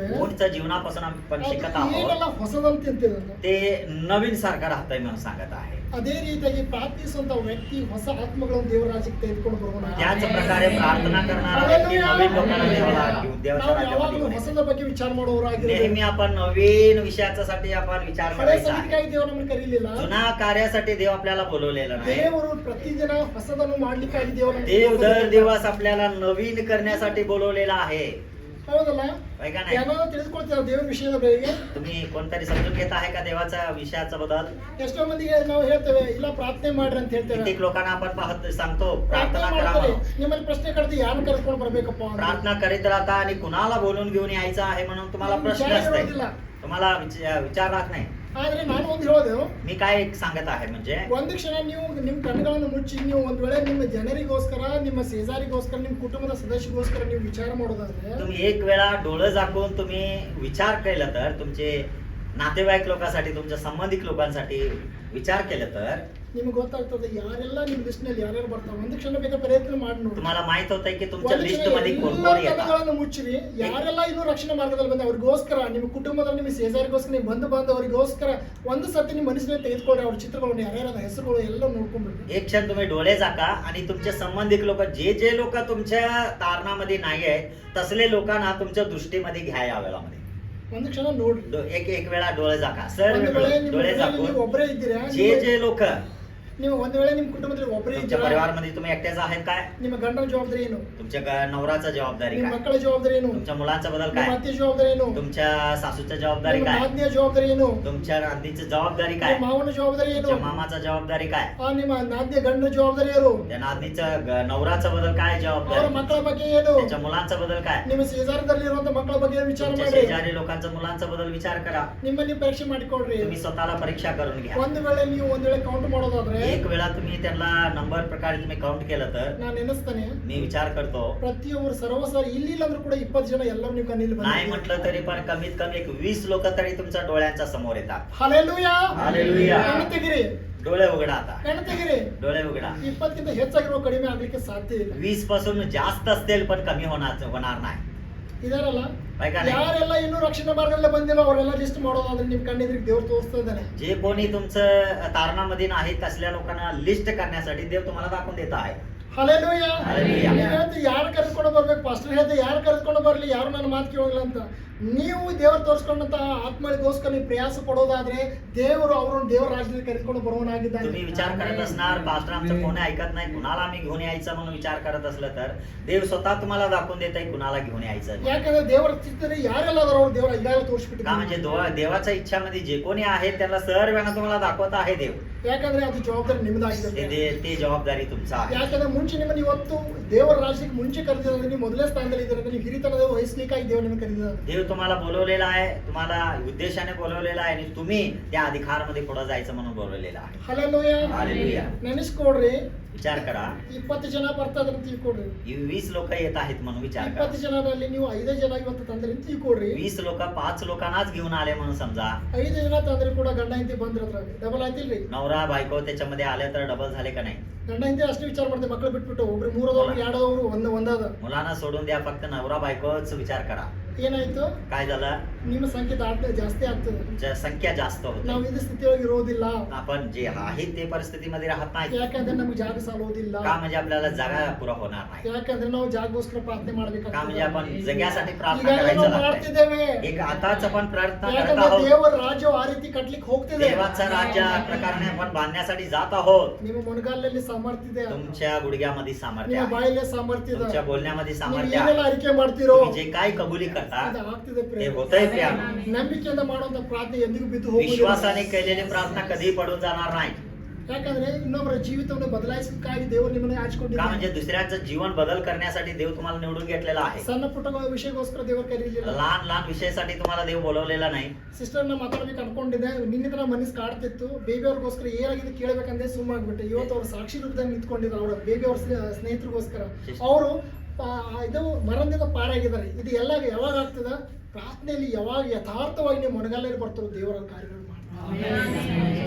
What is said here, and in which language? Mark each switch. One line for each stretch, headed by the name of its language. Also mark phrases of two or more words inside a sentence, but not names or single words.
Marathi: ऊंटच्या जीवनापासून आपण शिकत
Kannada: ಅದು
Marathi: आहोत.
Kannada: ಏನೆಲ್ಲ ಹೊಸದಂತ ತಿಂತಿದೆ.
Marathi: ते नवीन सारखं राहतंय म्हणून सांगत आहे.
Kannada: ಅದೇ ರೀತಿಯಾಗಿ ಪ್ರಾರ್ಥಿಸುವಂತ ವ್ಯಕ್ತಿ ಹೊಸ ಆತ್ಮಗಳನ್ನು ದೇವರ ರಾಜ್ಯಕ್ಕೆ ತೆಗೆದುಕೊಂಡು ಬರೋಣ.
Marathi: त्याच प्रकारे प्रार्थना करणारा व्यक्ती नवीन लोकांना देवाच्या
Kannada: ನಾವು
Marathi: राज्यामध्ये
Kannada: ಯಾವಾಗಲೂ
Marathi: घेऊन येतो.
Kannada: ಹೊಸದ ಬಗ್ಗೆ ವಿಚಾರ ಮಾಡುವವರಾಗಿದ್ದೇವೆ.
Marathi: नेहमी आपण नवीन विषयासाठी आपण विचार
Kannada: ಹಳೆ
Marathi: करायचा आहे.
Kannada: ಸಂಗತಿಗಾಗಿ ದೇವರು ನಮ್ಮನ್ನು ಕರೀಲಿಲ್ಲ.
Marathi: जुना कार्यासाठी देव आपल्याला बोलवलेलं नाही.
Kannada: ದೇವರು ಪ್ರತಿದಿನ ಹೊಸದನ್ನು ಮಾಡ್ಲಿಕ್ಕಾಗಿ ದೇವರು
Marathi: देव दर दिवस आपल्याला नवीन करण्यासाठी बोलवलेला आहे.
Kannada: ಹೌದಲ್ಲ?
Marathi: होय का नाही?
Kannada: ಯಾವಾಗ ತಿಳಿದುಕೊಳ್ತೀರಾ ದೇವರ ವಿಷಯದ ಬಗ್ಗೆ?
Marathi: तुम्ही कोणतरी समजून घेत आहे का देवाच्या विषयाचा बदल?
Kannada: ಎಷ್ಟೋ ಮಂದಿಗೆ ನಾವು ಹೇಳ್ತೇವೆ ಇಲ್ಲ ಪ್ರಾರ್ಥನೆ ಮಾಡ್ರಿ ಅಂತ ಹೇಳ್ತೇವೆ.
Marathi: कित्येक लोकांना आपण सांगतो
Kannada: ಪ್ರಾರ್ಥನೆ
Marathi: प्रार्थना करा
Kannada: ಮಾಡ್ತಾರೆ.
Marathi: म्हणून.
Kannada: ನಿಮ್ಮಲ್ಲಿ ಪ್ರಶ್ನೆ ಕರೆದು ಯಾರನ್ನ ಕರ್ಕೊಂಡು ಬರ್ಬೇಕಪ್ಪ ಅಂತ.
Marathi: प्रार्थना करीत राहता आणि कुणाला बोलून घेऊन यायचं आहे म्हणून तुम्हाला प्रश्न विचार असते.
Kannada: इरोದಿಲ್ಲ.
Marathi: तुम्हाला विचार राहत नाही.
Kannada: ಆದ್ರೆ ನಾನು ಒಂದು ಹೇಳೋದು,
Marathi: मी काय सांगत आहे म्हणजे
Kannada: ಒಂದು ಕ್ಷಣ ನೀವು ನಿಮ್ಮ ಕಣ್ಣುಗಳನ್ನು ಮುಚ್ಚಿ ನೀವು ಒಂದ್ ವೇಳೆ ನಿಮ್ಮ ಜನರಿಗೋಸ್ಕರ, ನಿಮ್ಮ शेजाರಿಗೋಸ್ಕರ, ನಿಮ್ಮ ಕುಟುಂಬದ ಸದಸ್ಯರಿಗೋಸ್ಕರ ನೀವು ವಿಚಾರ ಮಾಡೋದಾದ್ರೆ
Marathi: तुम्ही एक वेळा डोळं झाकून तुम्ही विचार केला तर, तुमचे नातेवाईक लोकांसाठी, तुमच्या संबंधित लोकांसाठी विचार केला तर
Kannada: ನಿಮ್ಗೆ ಗೊತ್ತಾಗ್ತದೆ ಯಾರೆಲ್ಲ ನಿಮ್ ಲಿಸ್ಟ್ ನಲ್ಲಿ ಯಾರ್ಯಾರು ಬರ್ತಾವೆ. ಒಂದು ಕ್ಷಣ ಬೇಕಾದ್ರೆ ಪ್ರಯತ್ನ ಮಾಡಿ ನೋಡಿ.
Marathi: तुम्हाला माहित होतंय की तुमच्या
Kannada: ಒಂದು
Marathi: लिस्ट
Kannada: ಕ್ಷಣ
Marathi: मध्ये कोण
Kannada: ಎಲ್ಲ
Marathi: कोण येतात.
Kannada: ಕಥೆಗಳನ್ನು ಮುಚ್ಚಿರಿ. ಯಾರೆಲ್ಲ ಇನ್ನೂ ರಕ್ಷಣಾ ಮಾರ್ಗದಲ್ಲಿ ಬಂದ ಅವ್ರಿಗೋಸ್ಕರ, ನಿಮ್ಮ ಕುಟುಂಬದಲ್ಲಿ ನಿಮ್ಮ ಸೇಜಾರಿಗೋಸ್ಕರ, ನಿಮ್ಮ ಬಂಧು ಬಾಂಧವರಿಗೋಸ್ಕರ ಒಂದು ಸತಿ ನಿಮ್ಮ ಮನಸ್ಸಿನಲ್ಲಿ ತೆಗೆದುಕೊಳ್ಳಿ. ಅವ್ರ ಚಿತ್ರಗಳನ್ನು, ಯಾರ್ಯಾರ ಹೆಸರುಗಳು ಎಲ್ಲ ನೋಡ್ಕೊಂಡ್ಬಿಡ್ರಿ.
Marathi: एक क्षण तुम्ही डोळे झाका आणि तुमचे संबंधित लोक, जे लोक तुमच्या तारणामध्ये नाही आहेत तसले लोकांना तुमच्या दृष्टीमध्ये घ्या या वेळामध्ये.
Kannada: ಒಂದು ಕ್ಷಣ ನೋಡ್ರಿ.
Marathi: एक वेळा डोळे झाका, सर्व
Kannada: ಒಂದು ವೇಳೆ ನಿಮ್ಮ
Marathi: डोळे
Kannada: ಮನೆಯಲ್ಲಿ ನೀವು
Marathi: झाकून
Kannada: ಒಬ್ಬರೇ ಇದ್ದೀರಾ,
Marathi: जे लोक
Kannada: ನೀವು ಒಂದು ವೇಳೆ ನಿಮ್ಮ ಕುಟುಂಬದಲ್ಲಿ ಒಬ್ಬರೇ
Marathi: तुमच्या
Kannada: ಇದ್ದೀರಾ,
Marathi: परिवारामध्ये तुम्ही एकट्याच आहेत काय,
Kannada: ನಿಮ್ಮ ಗಂಡನ ಜವಾಬ್ದಾರಿ ಏನು,
Marathi: तुमच्या नवराचा जबाबदारी
Kannada: ನಿಮ್ಮ
Marathi: काय,
Kannada: ಮಕ್ಕಳ ಜವಾಬ್ದಾರಿ ಏನು,
Marathi: तुमच्या मुलांचा बदल
Kannada: ನಿಮ್ಮ
Marathi: काय,
Kannada: ಅತ್ತೆ ಜವಾಬ್ದಾರಿ ಏನು,
Marathi: तुमच्या सासूच्या जबाबदारी
Kannada: ನಿಮ್ಮ
Marathi: काय,
Kannada: ನಾದಿನಿಯ ಜವಾಬ್ದಾರಿ ಏನು,
Marathi: तुमच्या नातीची जबाबदारी काय,
Kannada: ನಿಮ್ಮ ಮಾವನ ಜವಾಬ್ದಾರಿ ಏನು,
Marathi: तुमच्या मामाचा जबाबदारी काय,
Kannada: ನಿಮ್ಮ ನಾದಿನಿಯ ಗಂಡನ ಜವಾಬ್ದಾರಿ ಏನು,
Marathi: त्या नातनीचा नवराचा बदल काय
Kannada: ಅವರ
Marathi: जबाबदारी,
Kannada: ಮಕ್ಕಳ ಬಗ್ಗೆ ಏನು,
Marathi: त्याच्या मुलांचा बदल काय,
Kannada: ನಿಮ್ಮ ಸೇಜಾರದಲ್ಲಿ ಇರುವಂತ ಮಕ್ಕಳ ಬಗ್ಗೆ ವಿಚಾರ
Marathi: तुमच्या
Kannada: ಮಾಡಿ.
Marathi: शेजारी लोकांचा मुलांचा बदल विचार करा.
Kannada: ನಿಮ್ಮಲ್ಲಿ ಪರೀಕ್ಷೆ ಮಾಡಿಕೊಡ್ರಿ.
Marathi: तुम्ही स्वतःला परीक्षा करून घ्या.
Kannada: ಒಂದು ವೇಳೆ ನೀವು ಒಂದು ವೇಳೆ ಕೌಂಟ್ ಮಾಡೋದಾದ್ರೆ,
Marathi: एक वेळा तुम्ही त्यांना नंबर प्रकारे तुम्ही काउंट केलं तर
Kannada: ನಾನು ನೆನೆಸ್ತಾನೆ
Marathi: मी विचार करतो,
Kannada: ಪ್ರತಿಯೊಬ್ಬರು ಸರ್ವಸಾರಿ ಇಲ್ಲಿ ಇಲ್ಲ ಅಂದ್ರೂ ಕೂಡ 20 ಜನ ಎಲ್ಲರೂ ನೀವು ಕಣ್ಣಿಲ್ಲಿ
Marathi: नाही म्हटलं तरी पण कमीत कमी एक 20 लोक तरी तुमच्या डोळ्यांच्या समोर येतात.
Kannada: ಹಲ್ಲೆಲೂಯಾ.
Marathi: हालेलुया.
Kannada: ಕಣ್ಣು ತೆಗಿರಿ,
Marathi: डोळे उघडा आता,
Kannada: ಕಣ್ಣು ತೆಗಿರಿ.
Marathi: डोळे उघडा.
Kannada: 20 ಹೆಚ್ಚಾಗಿರೋ ಕಡಿಮೆ ಆಗ್ಲಿಕ್ಕೆ ಸಾಧ್ಯ ಇಲ್ಲ.
Marathi: 20 पासून जास्त असतील पण कमी होणार नाही.
Kannada: ಇದಾರಲ್ಲ,
Marathi: बाय का नाही?
Kannada: ಯಾರೆಲ್ಲ ಇನ್ನೂ ರಕ್ಷಣಾ ಮಾರ್ಗದಲ್ಲೇ ಬಂದಿಲ್ಲ ಅವರೆಲ್ಲ ಲಿಸ್ಟ್ ಮಾಡೋದಾದ್ರೆ ನಿಮ್ ಕಣ್ಣಿದ್ರಿಗೆ ದೇವ್ರು ತೋರಿಸ್ತಾ ಇದ್ದಾನೆ.
Marathi: जे कोणी तुमचं तारणामध्ये नाही तसल्या लोकांना लिस्ट करण्यासाठी देव तुम्हाला दाखवून देत आहे.
Kannada: ಹಲ್ಲೆಲೂಯಾ. ಹಲ್ಲೆಲೂಯಾ. ನೀವು ಹೇಳ್ತೀವಿ ಯಾರು ಕರೆದುಕೊಂಡು ಬರ್ಬೇಕು, ಪಾಸ್ಟರ್ ಹೇಳ್ದೆ ಯಾರು ಕರೆದುಕೊಂಡು ಬರ್ಲಿ, ಯಾರು ನನ್ನ ಮಾತು ಕೇಳೋಲ್ಲ ಅಂತ. ನೀವು ದೇವರು ತೋರಿಸ್ಕೊಂಡಂತ ಆತ್ಮಗಳಿಗೋಸ್ಕರ ನೀವು ಪ್ರಯಾಸ ಪಡೋದಾದ್ರೆ ದೇವರು ಅವರನ್ನು ದೇವರ ರಾಜ್ಯದಲ್ಲಿ ಕರೆದುಕೊಂಡು ಬರುವನಾಗಿದ್ದಾನೆ.
Marathi: तुम्ही विचार करत असणार, पास्टर आमचं कोणी ऐकत नाही, कुणाला आम्ही घेऊन यायचं म्हणून विचार करत असलं तर देव स्वतः तुम्हाला दाखवून देत आहे कुणाला घेऊन यायचं.
Kannada: ಯಾಕಂದ್ರೆ ದೇವರ ಚಿತ್ತದಲ್ಲಿ ಯಾರೆಲ್ಲ ಅದಾರೋ ಅವ್ರು ದೇವರ ಈಗಾಗಲೇ
Marathi: का
Kannada: ತೋರಿಸ್ಬಿಟ್ಟಿದ್ದಾರೆ.
Marathi: म्हणजे देवाच्या इच्छामध्ये जे कोणी आहेत त्यांना सर्वांना तुम्हाला दाखवत आहे देव.
Kannada: ಯಾಕಂದ್ರೆ ಅದು ಜವಾಬ್ದಾರಿ ನಿಮ್ಮದಾಗಿದೆ.
Marathi: ते जबाबदारी तुमचा आहे.
Kannada: ಯಾಕಂದ್ರೆ ಮುಂಚೆ ನಿಮ್ಮನ್ನು ಇವತ್ತು ದೇವರ ರಾಜ್ಯಕ್ಕೆ ಮುಂಚೆ ಕರೆದಿದ್ದಾರೆ, ನೀವು ಮೊದಲೇ ಸ್ಥಾನದಲ್ಲಿ ಇದ್ದಾರೆ, ನೀವು ಹಿರಿತನದ ವಹಿಸ್ಲಿಕ್ಕಾಗಿ ದೇವರು ನಿಮ್ಮನ್ನು ಕರೆದಿದ್ದಾರೆ.
Marathi: देव तुम्हाला बोलवलेला आहे, तुम्हाला उद्देशाने बोलवलेला आहे आणि तुम्ही त्या अधिकारमध्ये पुढे जायचं म्हणून बोलवलेलं आहे.
Kannada: ಹಲ್ಲೆಲೂಯಾ.
Marathi: हालेलुया.
Kannada: ನೆನೆಸ್ಕೊಡ್ರಿ.
Marathi: विचार करा,
Kannada: 20 ಜನ ಬರ್ತಾ ಇದ್ರೆ ತಿಳ್ಕೊಡ್ರಿ.
Marathi: ही 20 लोक येत आहेत म्हणून विचार करा.
Kannada: 20 ಜನರಲ್ಲಿ ನೀವು 5 ಜನ ಇವತ್ತು ತಂದ್ರೆ ತಿಳ್ಕೊಡ್ರಿ.
Marathi: 20 लोक 5 लोकांनाच घेऊन आले म्हणून समजा.
Kannada: 5 ಜನ ತಂದ್ರೆ ಕೂಡ ಗಂಡ ಹೆಂಡತಿ ಬಂದಿರತ್ರ ಡಬಲ್ ಆಯ್ತಿಲ್ರಿ.
Marathi: नवरा बायको त्याच्यामध्ये आले तर डबल झाले का नाही?
Kannada: ಗಂಡ ಹೆಂಡತಿ ಅಷ್ಟೇ ವಿಚಾರ ಮಾಡ್ತಾರೆ, ಮಕ್ಕಳು ಬಿಟ್ಬಿಟ್ಟು ಒಬ್ರು 3 ಅದಾವ್ರು 2 ಅದಾವ್ರು ಒಂದಾದ.
Marathi: मुलांना सोडून द्या, फक्त नवरा बायकोच विचार करा.
Kannada: ಏನಾಯ್ತು,
Marathi: काय झालं?
Kannada: ನಿಮ್ಮ संख्ಯೆ ಜಾಸ್ತಿ ಆಗ್ತದೆ.
Marathi: संख्या जास्त होते.
Kannada: ನಾವು ಇದೇ ಸ್ಥಿತಿಯೊಳಗೆ ಇರೋದಿಲ್ಲ.
Marathi: आपण जे आहे ते परिस्थितीमध्ये राहत नाही.
Kannada: ಯಾಕಂದ್ರೆ ನಮ್ಗೆ ಜಾಗ ಸಾಲೋದಿಲ್ಲ.
Marathi: का म्हणजे आपल्याला जागा पुरा होणार नाही.
Kannada: ಯಾಕಂದ್ರೆ ನಾವು ಜಾಗಗೋಸ್ಕರ ಪ್ರಾರ್ಥನೆ
Marathi: का म्हणजे
Kannada: ಮಾಡ್ಬೇಕಾಗ್ತದೆ.
Marathi: आपण जगासाठी प्रार्थना
Kannada: ಈಗಾಗಲೇ
Marathi: करायचं
Kannada: ನಾವು
Marathi: लागतंय.
Kannada: ಮಾಡ್ತಿದ್ದೇವೆ.
Marathi: एक आताच आपण प्रार्थना करत
Kannada: ಯಾಕಂದ್ರೆ
Marathi: आहोत.
Kannada: ದೇವರ ರಾಜ್ಯ ಆ ರೀತಿ ಕಟ್ಲಿಕ್ಕೆ ಹೋಗ್ತಿದೆ.
Marathi: देवाचं राज्य या प्रकारे आपण बांधण्यासाठी जात आहोत.
Kannada: ನಿಮ್ಮ ಮೊಣಗಾಲಲ್ಲಿ ಸಾಮರ್ಥ್ಯ ಇದೆ,
Marathi: तुमच्या गुडघ्यामध्ये सामर्थ्य
Kannada: ನಿಮ್ಮ
Marathi: आहे,
Kannada: ಬಾಯಲ್ಲಿ ಸಾಮರ್ಥ್ಯ ಇದೆ,
Marathi: तुमच्या बोलण्यामध्ये
Kannada: ನೀವು
Marathi: सामर्थ्य
Kannada: ಏನೆಲ್ಲ
Marathi: आहे.
Kannada: ಅರಿಕೆ ಮಾಡ್ತಿರೋ
Marathi: तुम्ही जे काय कबुली करता
Kannada: ಅದು ಆಗ್ತಿದೆ
Marathi: ते
Kannada: ಪ್ರೇಮ.
Marathi: होतंय प्रेम.
Kannada: ನಂಬಿಕೆಯಿಂದ ಮಾಡುವಂತ ಪ್ರಾರ್ಥನೆ ಎಂದಿಗೂ ಬಿದ್ದು ಹೋಗುವುದಿಲ್ಲ.
Marathi: विश्वासाने केलेली प्रार्थना कधी पडून जाणार नाही.
Kannada: ಯಾಕಂದ್ರೆ ಇನ್ನೊಬ್ಬರ ಜೀವಿತವನ್ನು ಬದಲಾಯಿಸಲಿಕ್ಕಾಗಿ ದೇವರು ನಿಮ್ಮನ್ನು
Marathi: का
Kannada: ಆಯ್ದುಕೊಂಡಿದ್ದಾನೆ.
Marathi: म्हणजे दुसऱ्याचं जीवन बदल करण्यासाठी देव तुम्हाला निवडून घेतलेला आहे.
Kannada: ಸಣ್ಣ ಪುಟ್ಟಗಳ ವಿಷಯಕ್ಕೋಸ್ಕರ ದೇವರು ಕರೀಲಿಲ್ಲ.
Marathi: लहान लहान विषयासाठी तुम्हाला देव बोलवलेला नाही.
Kannada: ಸಿಸ್ಟರ್ ನ ಮಾತಾಡ್ಬೇಕು ಅನ್ಕೊಂಡಿದ್ದೆ, ನಿನ್ನೆ ತನ ಮನಸ್ಸು ಕಾಡ್ತಿತ್ತು. ಬೇಬಿ ಅವ್ರಿಗೋಸ್ಕರ ಏನಾಗಿದೆ ಕೇಳಬೇಕಂದ್ರೆ ಸುಮ್ಮಾಗ್ಬಿಟ್ಟೆ. ಇವತ್ತು ಅವ್ರು ಸಾಕ್ಷಿ ರೂಪದಲ್ಲಿ ನಿಂತ್ಕೊಂಡಿದ್ರು ಅವ್ರ ಬೇಬಿ ಅವ್ರ ಸ್ನೇಹಿತರಿಗೋಸ್ಕರ. ಅವರು ಇದು ಮರಣದಿಂದ ಪಾರಾಗಿದ್ದಾರೆ. ಇದು ಎಲ್ಲ ಯಾವಾಗ ಆಗ್ತದ? ಪ್ರಾರ್ಥನೆಯಲ್ಲಿ ಯಾವಾಗ ಯಥಾರ್ಥವಾಗಿ ನೀವು ಮೊಣಗಾಲಲ್ಲಿ ಬರ್ತಾರೋ ದೇವರ ಕಾರ್ಯಗಳು ಮಾಡ್ತಾರೆ.